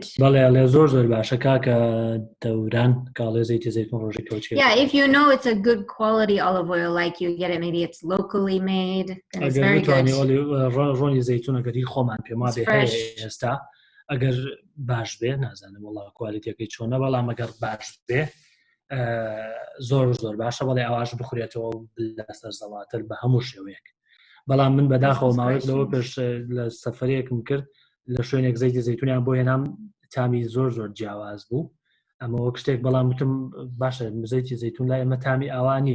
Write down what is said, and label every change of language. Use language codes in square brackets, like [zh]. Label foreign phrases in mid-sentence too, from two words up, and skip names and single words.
[ckb] بەڵێ زۆر باشە کاکە دەوران کاڵێ زەیتی زەیتون ڕۆژی کەوچ. [en] Yeah, if you know it's a good quality olive oil, like you get it, maybe it's locally made, then it's very good. [ckb] ڕۆنی زەیتون ئەگەری خۆمان پێم وابێ هەیە ئێستا ئەگەر باش بێ نازانم وەڵا کوالیتیەکەی چۆنە بەڵام ئەگەر باش بێ زۆر باشە بەڵێ ئەواش بخورێتەوە لە سەرزەڵاتر بە هەموو شێوەیەک. بەڵام من بەداخەوە ماوەیەک لەوە پێش لە سەفەرێکم کرد لە شوێنێک زەیتی زەیتونیان بۆ هێنام تامی زۆر جیاواز بوو ئەمە وەک شتێک بەڵام وتم باشە زەیتی زەیتون لای ئەمە تامی ئاوا نییە.